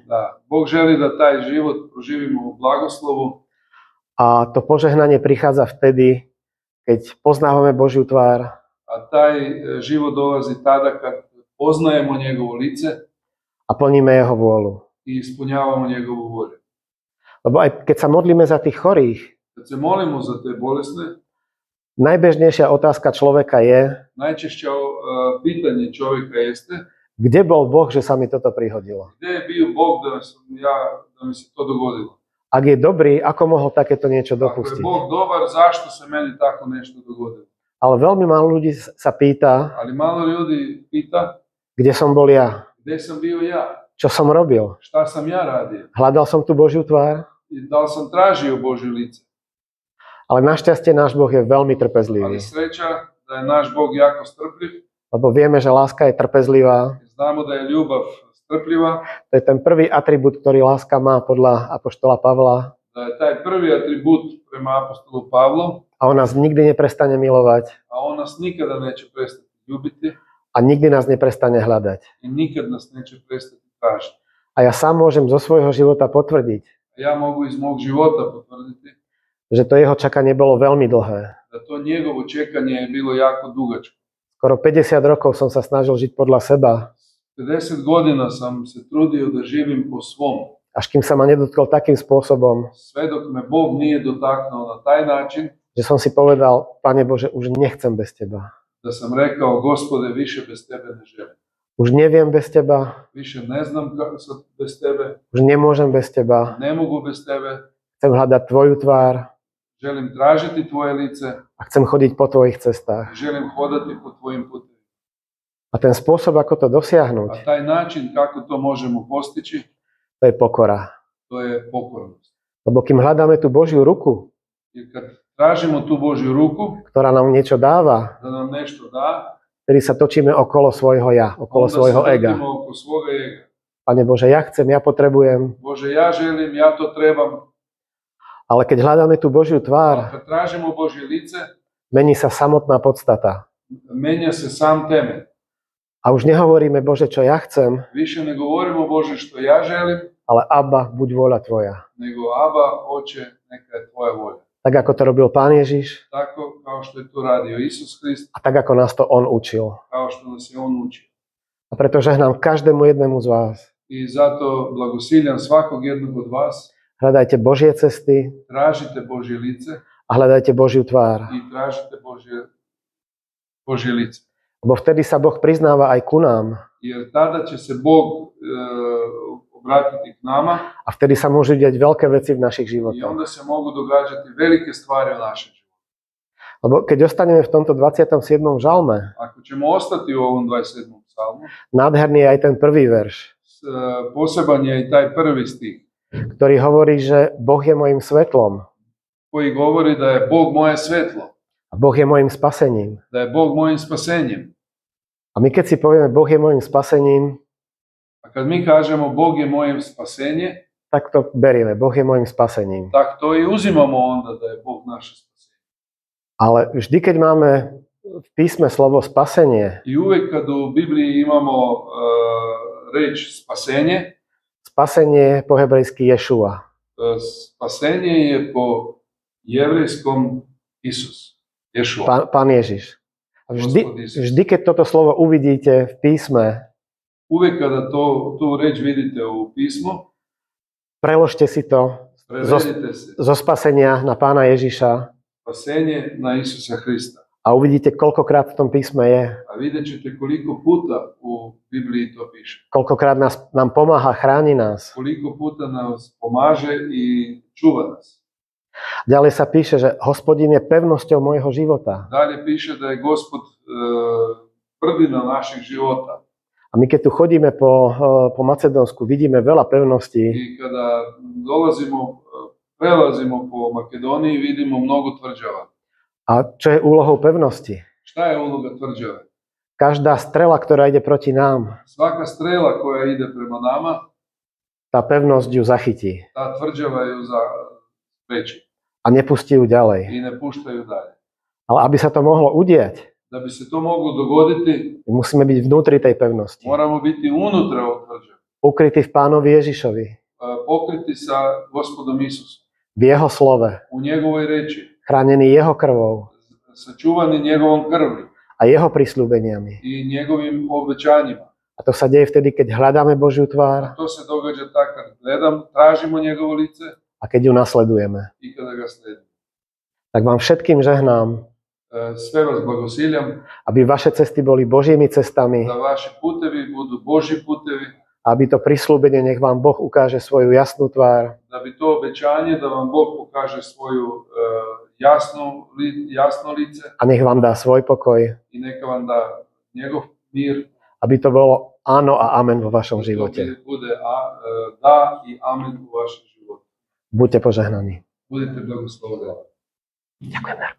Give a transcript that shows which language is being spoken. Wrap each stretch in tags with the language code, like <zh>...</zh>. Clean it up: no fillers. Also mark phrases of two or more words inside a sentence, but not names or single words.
<sr>da, Bog želi da taj život proživimo u blagoslovu,</sr> <sk>A to požehnanie prichádza vtedy, keď poznávame Božiu tvár</sk> <sr>a taj život dolazi tada kad poznajemo njegovo lice</sr> <sk>a plníme Jeho vôľu.</sk> <sr>i ispunjavamo njegovu volju.</sr> <sk>Lebo aj keď sa modlíme za tých chorých,</sk> <sr>Kad se molimo za te bolesne,</sr> <sk>najbežnejšia otázka človeka je,</sk> <sr>najčešće pitanje čovjeka jeste</sr> <sk>kde bol Boh, že sa mi toto prihodilo.</sk> <sr>gdje je bio Bog da mi se to dogodilo.</sr> <sk>Ak je dobrý, ako mohol takéto niečo</sk> <sr>Ako je</sr> <sk>dopustiť?</sk> <sr>Bog dobar, zašto se meni tako nešto dogodilo?</sr> <sk>Ale veľmi málo ľudí sa pýta,</sk> <sr>Ali malo ljudi pita</sr> <sk>kde som bol ja,</sk> <sr>gdje sam bio ja,</sr> <sk>čo som robil.</sk> <sr>šta sam ja radio</sr> <sk>Hľadal som tu Božiu tvár,</sk> <sr>i da li sam tražio Božje lice.</sr> <sk>ale našťastie náš Boh je veľmi</sk> <sr>Ali</sr> <sk>trpezlivý.</sk> <sr>sreća da je naš Bog jako strpljiv,</sr> <sk>Lebo vieme, že láska je trpezlivá.</sk> <sr>znamo da je ljubav strpljiva,</sr> <sk>To je ten prvý atribút, ktorý láska má podľa apoštola Pavla.</sk> <sr>da je taj prvi atribut prema apostolu Pavlu,</sr> <sk>A on nás nikdy neprestane milovať</sk> <sr>a on nas nikada neće prestati ljubiti</sr> <sk>a nikdy nás neprestane hľadať.</sk> <sr>i nikad nas neće prestati tražiti.</sr> <sk>A ja sám môžem zo svojho života potvrdiť,</sk> <sr>Ja mogu iz mog života potvrditi</sr> <sk>že to jeho čakanie bolo veľmi dlhé.</sk> <sr>da to njegovo čekanje je bilo jako dugačko.</sr> <sk>Skoro 50 rokov som sa snažil žiť podľa seba,</sk> <sr>50 godina sam se trudio da živim po svom,</sr> <sk>až kým sa ma nedotkol takým spôsobom,</sk> <sr>sve dok me Bog nije dotaknuo na taj način</sr> <sk>že som si povedal, Pane Bože, už nechcem bez Teba.</sk> <sr>da sam rekao, Gospode, više bez tebe ne želim.</sr> <sk>Už neviem bez Teba,</sk> <sr>Više ne znam kako sad bez tebe,</sr> <sk>už nemôžem bez Teba.</sk> <sr>ne mogu bez tebe,</sr> <sk>Chcem hľadať Tvoju tvár</sk> <sr>želim tražiti tvoje lice,</sr> <sk>a chcem chodiť po Tvojich cestách.</sk> <sr>želim hodati po tvojim putovima.</sr> <sk>A ten spôsob, ako to</sk> <sr>A</sr> <sk>dosiahnuť,</sk> <sr>taj način kako to možemo postići,</sr> <sk>to je pokora.</sk> <sr>to je pokornost.</sr> <sk>Lebo kým hľadáme tú Božiu ruku,</sk> <sr>Jer kad tražimo tu Božju ruku,</sr> <sk>ktorá nám niečo dáva,</sk> <sr>da nam nešto da,</sr> <sk>vtedy sa točíme okolo svojho ja, okolo</sk> <sr>onda se</sr> <sk>svojho ega.</sk> <sr>vrtimo oko svoga ega.</sr> <sk>Pane Bože, ja chcem, ja potrebujem,</sk> <sr>Bože, ja želim, ja to trebam.</sr> <sk>ale keď hľadáme tú Božiu</sk> <sr>A</sr> <sk>tvár,</sk> <sr>kad tražimo Božje lice,</sr> <sk>mení sa samotná podstata.</sk> <sr>menja se sam temelj.</sr> <sk>A už nehovoríme, Bože, čo ja chcem,</sk> <sr>Više ne govorimo, Bože, što ja želim,</sr> <sk>ale Abba, buď vôľa Tvoja.</sk> <sr>nego Aba, Oče, neka je tvoja volja.</sr> <sk>Tak ako to robil Pán Ježiš</sk> <sr>Tako kao što je to radio Isus Krist,</sr> <sk>a tak ako nás to On učil.</sk> <sr>kao što nas je On učio.</sr> <sk>A preto žehnám každému jednému z vás.</sk> <sr>I zato blagosiljam svakog jednog od vas,</sr> <sk>Hľadajte Božie cesty</sk> <sr>tražite Božje lice</sr> <sk>a hľadajte Božiu tvár.</sk> <sr>i tražite Božje lice.</sr> <sk>Lebo vtedy sa Boh priznáva aj ku nám.</sk> <sr>Jer tada će se Bog obratiti k nama</sr> <sk>A vtedy sa môžu diať veľké veci v našich</sk> <sr>i</sr> <sk>životoch.</sk> <sr>onda se mogu događati velike stvari u našem životu.</sr> <sk>Lebo keď ostaneme v tomto 27. žalme,</sk> <sr>Ako ćemo ostati u ovom 27. psalmu,</sr> <sk>nádherný je aj ten prvý verš,</sk> <sr>poseban je i taj prvi stih</sr> <sk>ktorý hovorí, že Boh je mojim svetlom</sk> <sr>koji govori da je Bog moje svetlo,</sr> <sk>a Boh je mojim spasením.</sk> <sr>da je Bog mojim spasenjem.</sr> <sk>A my keď si povieme, Boh je mojim spasením,</sk> <sr>A kad mi kažemo Bog je moje spasenje,</sr> <sk>tak to berieme. Boh je mojim spasením.</sk> <sr>tak to i uzimamo onda da je Bog naše spasenje.</sr> <sk>Ale vždy, keď máme v písme slovo spasenie,</sk> <sr>I uvek kad u Bibliji imamo reč spasenje,</sr> <sk>spasenie po hebrejsky Ješua.</sk> <sr>spasenje je po jevrejskom Isus, Ješua.</sr> <sk>Pán Ježiš. A vždy, keď toto slovo uvidíte v písme,</sk> <sr>Uvek kada tu reč vidite u pismu,</sr> <sk>preložte si to</sk> <sr>prevedite se</sr> <sk>zo spasenia na Pána Ježiša</sk> <sr>spasenje na Isusa Hrista.</sr> <sk>a uvidíte, koľkokrát v tom písme je,</sk> <sr>A vidjet ćete koliko puta u Bibliji to piše.</sr> <sk>koľkokrát nám pomáha, chráni nás.</sk> <sr>Koliko puta nas pomaže i čuva nas.</sr> <sk>Ďalej sa píše, že Hospodin je pevnosťou môjho života.</sk> <sr>Dalje piše da je Gospod tvrdina naših života.</sr> <sk>A my keď tu chodíme po Macedónsku, vidíme veľa pevností.</sk> <sr>I kada prelazimo po Makedoniji, vidimo mnogo tvrđava.</sr> <sk>A čo je úlohou pevnosti?</sk> <sr>Šta je uloga tvrđave?</sr> <sk>Každá strela, ktorá ide proti nám,</sk> <sr>Svaka strela koja ide prema nama,</sr> <sk>tá pevnosť ju zachytí</sk> <sr>ta tvrđava ju spreči</sr> <sk>a nepustí ju ďalej.</sk> <sr>i ne pušta ju dalje.</sr> <sk>Ale aby sa to mohlo udieť,</sk> <sr>Da bi se to moglo dogoditi,</sr> <sk>my musíme byť vnútri tej pevnosti.</sk> <sr>moramo biti unutra u tvrđavi,</sr> <sk>Ukrytí v Pánovi Ježišovi,</sk> <sr>pokriti sa Gospodom Isusom,</sr> <sk>v Jeho slove,</sk> <sr>u njegovoj reči,</sr> <sk>chránený Jeho krvou</sk> <sr>sačuvani njegovom krvi</sr> <sk>a Jeho prisľúbeniami.</sk> <sr>i njegovim obećanjima.</sr> <sk>A to sa deje vtedy, keď hľadáme Božiu tvár</sk> <sr>A to se događa tako kad tražimo njegovo lice</sr> <sk>a keď ju nasledujeme.</sk> <sr>i kada ga sledimo.</sr> <sk>Tak vám všetkým žehnám,</sk> <sr>Sve vas blagosiljam,</sr> <sk>aby vaše cesty boli Božími cestami,</sk> <sr>da vaši putevi budu Božji putevi,</sr> <sk>aby to prisľúbenie nech vám Boh ukáže svoju jasnú tvár</sk> <sr>da bi to obećanje da vam Bog pokaže svoju jasno lice</sr> <sk>a nech vám dá svoj pokoj,</sk> <sr>i neka vam da njegov mir,</sr> <sk>aby to bolo áno a amen vo vašom</sk> <sr>da to</sr> <sk>živote.</sk> <sr>bude da i amen u vašem životu.</sr> <sk>Buďte požehnaní.</sk> <sr>Budite blagoslovljeni.</sr> <sk>Ďakujem, Darko.</sk>